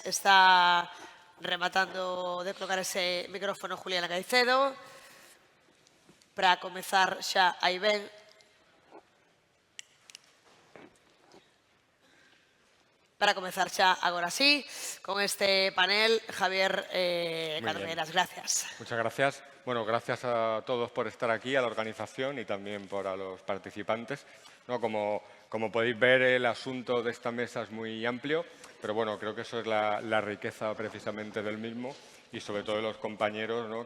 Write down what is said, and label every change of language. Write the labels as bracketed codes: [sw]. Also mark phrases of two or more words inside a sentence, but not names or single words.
[gl] Está rematando de colocar ese micrófono Juliana Caicedo. Para comezar xa aí ben. Para comezar xa agora sí, con este panel, [es] Javier Carreras, gracias. Muchas gracias. Bueno, gracias a todos por estar aquí, a la organización y también por a los participantes. ¿No? Como podéis ver, el asunto de esta mesa es muy amplio, pero bueno, creo que eso es la riqueza precisamente del mismo y sobre todo de los compañeros, ¿no?